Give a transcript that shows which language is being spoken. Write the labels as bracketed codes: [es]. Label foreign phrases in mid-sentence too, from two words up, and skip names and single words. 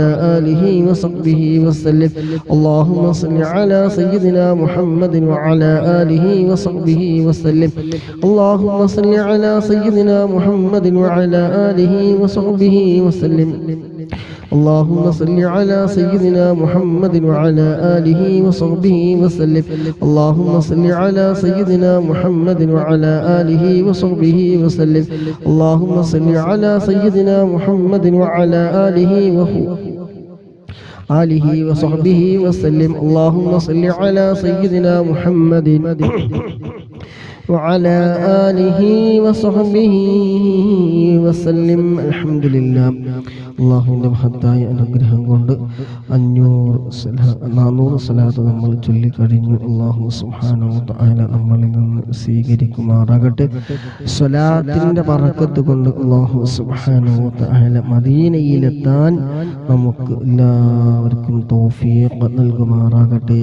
[ar] آله وصحبه وسلم اللهم صل على سيدنا محمد وعلى آله وصحبه وسلم اللهم صل على سيدنا محمد وعلى آله وصحبه وسلم اللهم صل على سيدنا محمد وعلى آله وصحبه وسلم اللهم صل على سيدنا محمد وعلى آله وصحبه وسلم اللهم صل على سيدنا محمد وعلى آله وصحبه وسلم اللهم صل على سيدنا محمد وعلى آله وصحبه وسلم الحمد لله [ml] അള്ളാഹുവിൻ്റെ മഹത്തായ അനുഗ്രഹം കൊണ്ട് 400 സ്വലാത്ത് നമ്മൾ ചൊല്ലിക്കഴിഞ്ഞു. അള്ളാഹു [ar] سبحانه وتعالى [ml] നമ്മളിൽ നിന്ന് സ്വീകരിക്കുമാറാകട്ടെ. സ്വലാത്തിൻ്റെ ബറക്കത്ത് കൊണ്ട് അള്ളാഹു [ar] سبحانه وتعالى [ml] മദീനയിലെത്താൻ നമുക്ക് എല്ലാവർക്കും തൗഫീഖ് നൽകുമാറാകട്ടെ.